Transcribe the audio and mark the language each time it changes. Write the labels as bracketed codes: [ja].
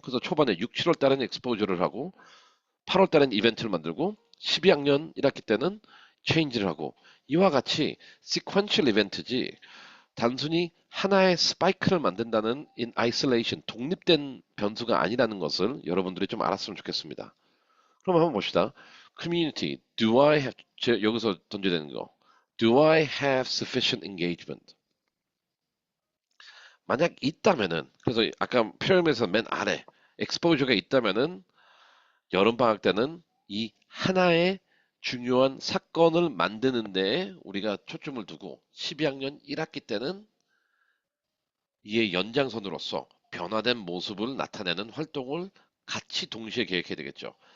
[ko] 그래서 초반에 6, 7월 달에는 엑스포저를 하고 8월 달에는 이벤트를 만들고 12학년 1학기 때는 체인지를 하고 이와 같이 시퀀셜 이벤트지 단순히 하나의 스파이크를 만든다는 [en] in isolation, [ko] 독립된 변수가 아니라는 것을 여러분들이 좀 알았으면 좋겠습니다. 그럼 한번 봅시다. [en] Community, do I have, [ko] 여기서 던져야 되는 거. [en] Do I have sufficient engagement? [ko] 만약 있다면은, 그래서 아까 피라미드에서 맨 아래, exposure가 있다면은, 여름방학 때는 이 하나의 중요한 사건을 만드는 데 우리가 초점을 두고 12학년 1학기 때는 이의 연장선으로서 변화된 모습을 나타내는 활동을 같이 동시에 계획해야 되겠죠.